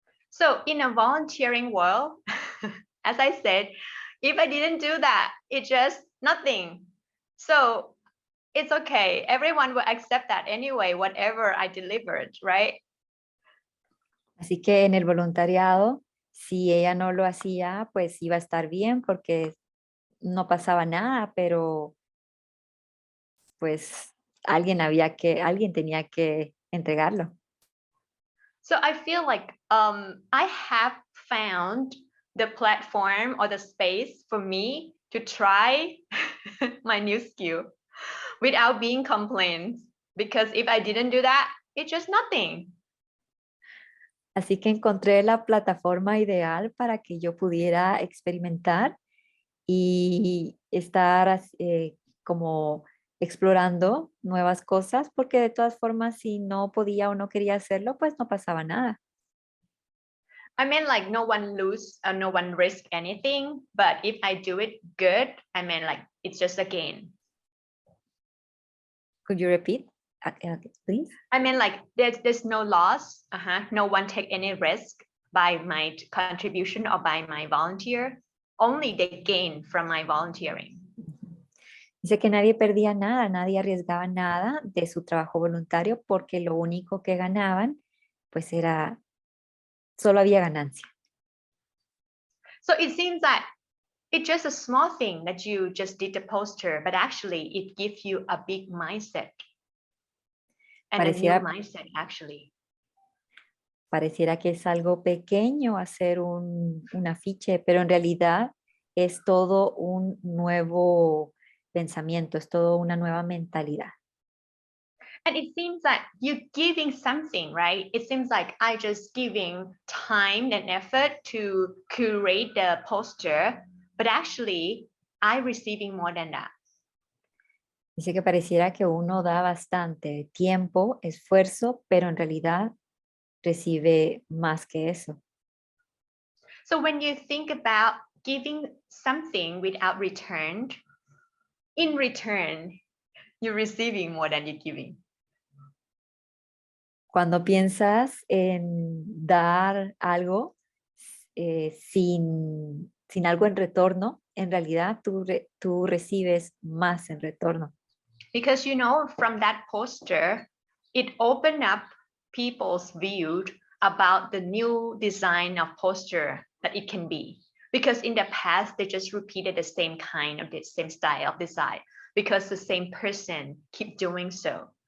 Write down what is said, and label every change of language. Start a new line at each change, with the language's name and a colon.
English: So in a volunteering world, as I said, if I didn't do that, it's just nothing. So it's okay. Everyone will accept that anyway, whatever I delivered, right?
Spanish: Así que en el voluntariado, si ella no lo hacía, pues iba a estar bien porque no pasaba nada, pero pues alguien tenía que entregarlo.
English: So I feel like I have found the platform or the space for me to try my new skill without being complained. Because if I didn't do that, it's just nothing.
Spanish: Así que encontré la plataforma ideal para que yo pudiera experimentar y estar como explorando nuevas cosas, porque de todas formas, si no podía o no quería hacerlo, pues no pasaba nada.
English: I mean, like no one lose or no one risk anything. But if I do it good, I mean, like it's just a gain. Could you repeat, please? I mean, like there's no loss. No one take any risk by my contribution or by my volunteer. Only they gain from my volunteering.
Spanish: Dice que nadie perdía nada, nadie arriesgaba nada de su trabajo voluntario porque lo único que ganaban, pues solo había ganancia.
English: So it seems that it's just a small thing that you just did the poster, but actually it gives you a big mindset. And a new mindset, actually.
Spanish: Pareciera que es algo pequeño hacer un afiche, pero en realidad es todo un nuevo pensamiento, es todo una nueva mentalidad.
English: And it seems that you're giving something, right? It seems like I just giving time and effort to curate the poster, but actually I receiving more than that.
Spanish: Dice que pareciera que uno da bastante tiempo, esfuerzo, pero en realidad recibe más que eso.
English: So when you think about giving something without return, in return, you're receiving more than you're giving.
Spanish: Cuando piensas en dar algo sin algo en retorno, en realidad tú recibes más en retorno.
English: Because, you know, from that poster, it opened up people's view about the new design of poster that it can be. Because in the past, they just repeated the same kind of the same style of design because the same person keep doing so.